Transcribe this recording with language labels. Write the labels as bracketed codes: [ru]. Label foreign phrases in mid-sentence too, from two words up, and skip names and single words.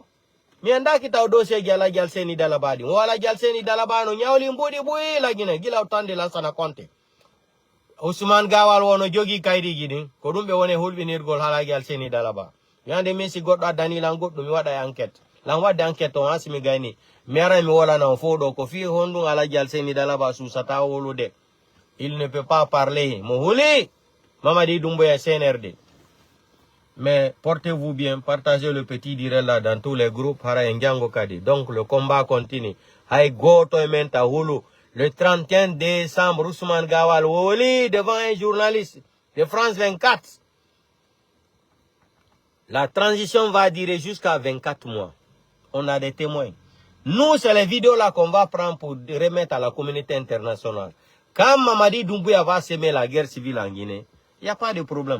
[ff] Mi anda kita dossier jala jalseni dalabadi. Wala jalseni dalabano nyawli mbudi buyi lagine gila utande lansana konte. Ousmane Gawal wono jogi kaydi gidi ko dumbe woni hulbinirgol hala jalseni dalaba. Yande mesi goddo adani lan goddo mi wada enquête. Lan wada enquête on asimi gayni. Mi ara mi wala na fodo ko fi hondu hala jalseni dalaba su sata wolude. [fr] Il ne peut pas parler. [ff] Mo huli Mamadi Doumbouya CNRD. [fr] Mais portez-vous bien, partagez le petit direct là dans tous les groupes. Donc le combat continue. [ff] Hay goto ementa hulu. [fr] Le 31 décembre, Ousmane Gawal woli devant un journaliste de France 24. La transition va durer jusqu'à 24 mois. On a des témoins. Nous, c'est les vidéos là qu'on va prendre pour remettre à la communauté internationale. Quand Mamadi Doumbouya va semer la guerre civile en Guinée, il n'y a pas de problème.